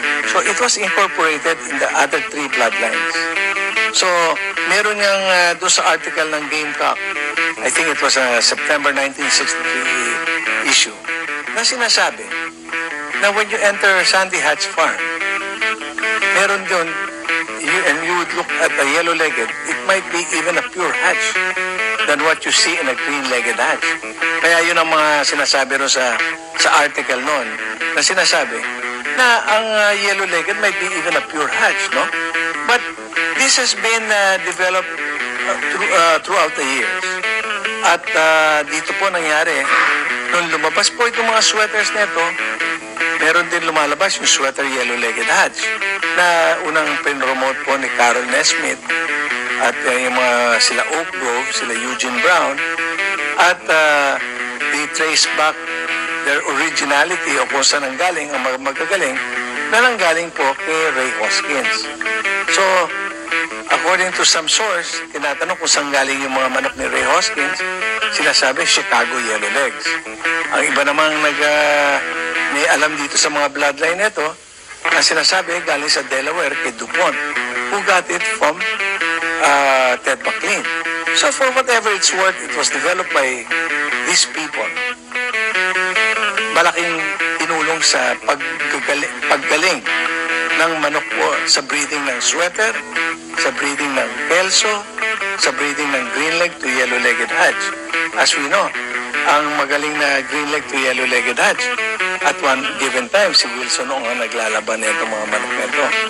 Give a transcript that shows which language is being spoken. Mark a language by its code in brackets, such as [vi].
[en] So it was incorporated in the other three bloodlines. [tl] So meron niyang doon sa article ng Gamecock, [en] I think it was a September 1963 issue, [tl] na sinasabi na [en] when you enter Sandy Hatch Farm, [tl] meron doon, [en] and you would look at a yellow-legged, it might be even a pure hatch than what you see in a green-legged hatch. [tl] Kaya yun ang mga sinasabi rin sa article noon, na sinasabi na ang yellow-legged [en] might be even a pure hatch, [tl] no? [en] But this has been developed throughout the years. [tl] At dito po nangyari, nung lumabas po itong mga sweaters nito, meron din lumalabas yung sweater yellow-legged hatch na unang pinromote po ni Carol Nesmith at yung mga sila Oak Grove, sila Eugene Brown, [en] at they trace back their originality [tl] o kung saan nanggaling ang magagaling na nanggaling po kay Ray Hoskins. So, according to some source, tinatanong kung saan galing yung mga manok ni Ray Hoskins, sinasabi Chicago Yellowlegs. Ang iba namang may alam dito sa mga bloodline nito, na sinasabi galing sa Delaware kay DuPont, [en] who got it from Ted McLean. So for whatever it's worth, it was developed by these people. [tl] Malaking tinulong sa paggaling ng manok po sa breeding ng sweater, sa breeding ng kelso, sa breeding ng green-leg to yellow-legged hatch. [en] As we know, [tl] ang magaling na green-leg to yellow-legged hatch, [en] at one given time, [tl] si Wilson noong ang naglalaban nito mga manok nito.